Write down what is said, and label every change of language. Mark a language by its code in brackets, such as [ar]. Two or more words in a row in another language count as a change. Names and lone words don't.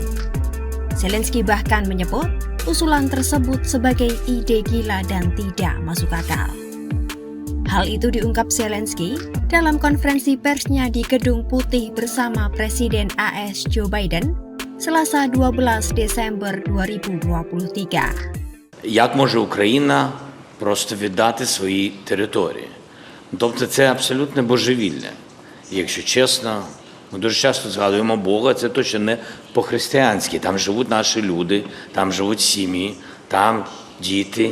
[id] Zelensky bahkan menyebut usulan tersebut sebagai ide gila dan tidak masuk akal. Hal itu diungkap Zelensky dalam konferensi persnya di Gedung Putih bersama Presiden AS Joe Biden, Selasa 12 Desember 2023. [uk] Як може Україна просто віддати свої території? Тобто це абсолютне божевілля. Якщо чесно, ми дуже часто згадуємо Бога, це точно не по-християнськи. Там живуть наші люди, там живуть сім'ї, там діти.